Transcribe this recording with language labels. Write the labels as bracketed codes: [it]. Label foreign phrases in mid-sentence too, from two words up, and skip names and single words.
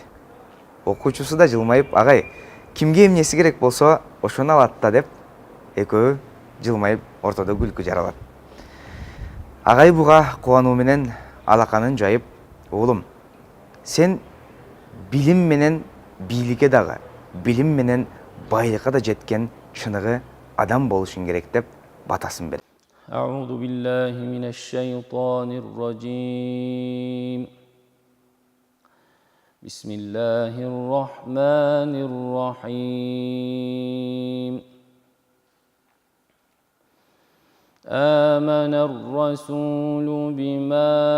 [ky] Окуучусу да жылмайып, агай, кимге эмнеси керек болсо ошону алат да деп, экөө жылмайып ортодо күлкү жаралат. Агай буга кубануу менен алаканын жайып, "Оолум, сен билим менен бийликке дагы, билим менен байлыкка да жеткен чыныгы адам болушуң керек" деп батасын берет. [ar] أعوذ بالله من الشيطان الرجيم. بسم الله الرحمن الرحيم. آمن الرسول بما